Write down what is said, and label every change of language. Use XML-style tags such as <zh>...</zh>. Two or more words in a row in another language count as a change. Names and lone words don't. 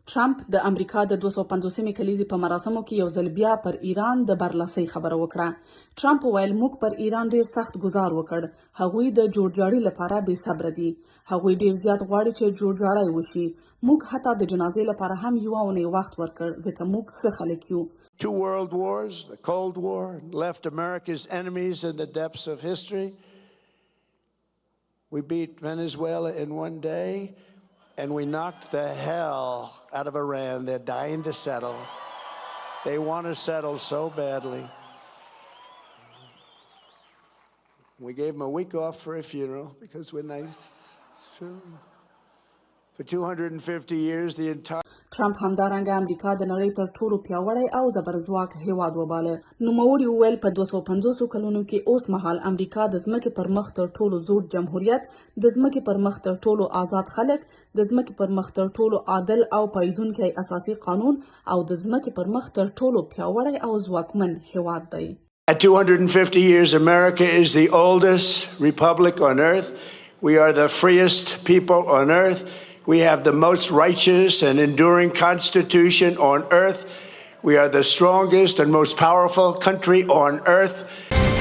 <ps>ټرمپ د امریکا د 250مې کلیزې په مراسمو کې یو ځل بیا پر ایران د برلاسۍ خبره وکړه. ټرمپ وویل موږ پر ایران ډیر سخت ګزار وکړ. هغوی د جوړجاړي لپاره بې صبره دي. هغوی ډیر زیات غواړي چې جوړجاړی وشي. موږ حتی د جنازې لپاره هم یوه اونۍ وخت ورکړ ځکه موږ ښه خلک یو.</ps> <en>Two world wars, the Cold War, left America's enemies in the depths of history. We beat Venezuela in one day, and we knocked the hell out of Iran. They're dying to settle. They want to settle so badly. We gave them a week off for a funeral because we're nice. For 250 years, the entire</en> <ps>ټرمپ همدارنګه امریکا د نړۍ تر ټولو پیاوړی او زبرځواک هیواد وباله. نوموړي وویل په 250 کلونو کې اوس مهال امریکا د ځمکې پر مخ تر ټولو زوړ جمهوریت، د ځمکې پر مخ تر ټولو آزاد خلک، د ځمکې پر مخ تر ټولو عادل او پایدونکی اساسي قانون او د ځمکې پر مخ تر ټولو پیاوړی او ځواکمن هیواد دی.</ps> <en>At 250 years, America is the oldest republic on earth. We are the freest people on earth. We have the most righteous and enduring constitution on earth. We are the strongest and most powerful country on earth.</en>